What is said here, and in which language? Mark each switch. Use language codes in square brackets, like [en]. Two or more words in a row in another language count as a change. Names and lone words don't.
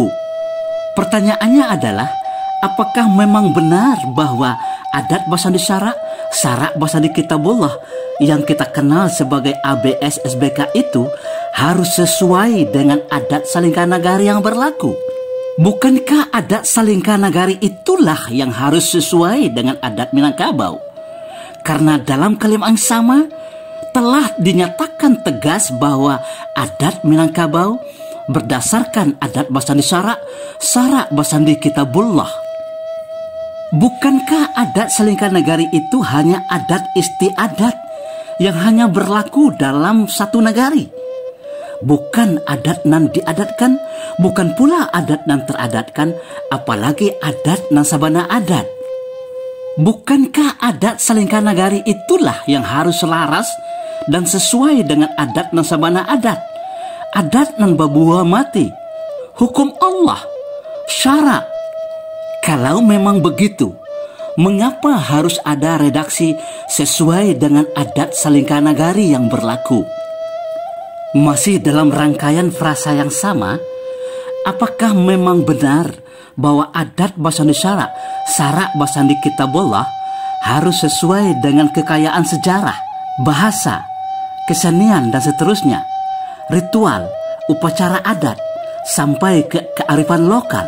[id] Pertanyaannya adalah, apakah memang benar bahwa adat Basandi Syarak Basandi Kitabullah yang kita kenal sebagai ABS SBK itu harus sesuai dengan adat Salingka Nagari yang berlaku? Bukankah adat Salingka Nagari itulah yang harus sesuai dengan adat Minangkabau? Karena dalam kalimat yang sama telah dinyatakan tegas bahwa adat Minangkabau berdasarkan adat Basandi Syarak Basandi Kitabullah. Bukankah adat Salingka Nagari itu hanya adat istiadat yang hanya berlaku dalam satu negari? Bukan [min] adat nan diadatkan, [id] bukan pula [min] adat nan teradatkan, [id] apalagi [min] adat nan sabana adat. [id] Bukankah adat Salingka Nagari itulah yang harus selaras dan sesuai dengan [min] adat nan sabana adat? Adat nan babuah mati, [id] hukum Allah, syarak. Kalau memang begitu, mengapa harus ada redaksi sesuai dengan adat Salingka Nagari yang berlaku? Masih dalam rangkaian frasa yang sama, apakah memang benar bahwa adat Basandi Syarak Basandi Kitabullah harus sesuai dengan kekayaan sejarah, bahasa, kesenian dan seterusnya, ritual, upacara adat, sampai ke kearifan lokal?